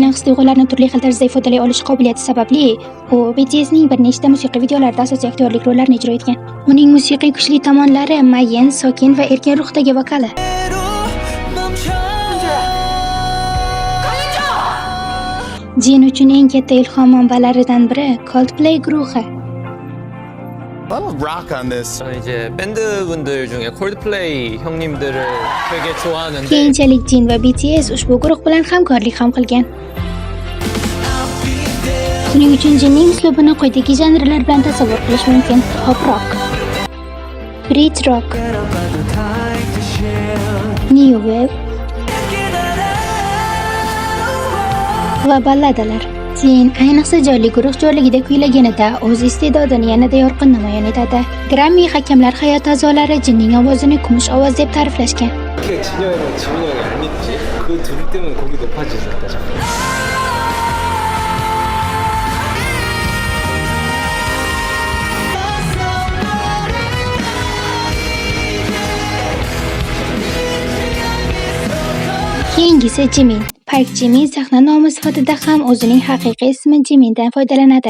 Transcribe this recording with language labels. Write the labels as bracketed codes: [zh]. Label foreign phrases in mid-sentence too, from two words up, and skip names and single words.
[uz] Aynan his-tuyg'ularni turli xil tarzda ifodalay olish qobiliyati sababli u BTSning bir nechta musiqiy videolarida asosiy aktyorlik rollarni ijro etgan. Uning musiqiy kuchli tomonlari mayin, sokin va erkin ruhdagi vokali. Jin uchun eng katta ilhom manbalaridan biri Coldplay guruhi. [en] A lot of rock on this. [ko] 저는 이제 밴드분들 중에 콜드플레이 형님들을 되게 좋아하는데 [uz] Keyinchalik Jin va BTS ushbu guruh bilan hamkorlik ham qilgan. Shuning uchun Jinning uslubini quyidagi janrlar bilan tasavvur qilish mumkin: [en] pop rock, brit rock, new wave [uz] va balladalar. Jin ayniqsa jonli guruh jo'rligida kuylaganida o'z iste'dodini yanada yorqin namoyon etadi. Grammy hakamlar hay'ati a'zolari Jinning ovozini kumush ovoz deb ta'riflashgan. [ko] 진영이랑 지민이 형이 안 있지? 그 둘 때문에 곡이 높아지셨다 자꾸. [uz] Keyingisi Jimin. Park Jimin sahna nomi sifatida ham o'zining haqiqiy ismi Jimindan foydalanadi.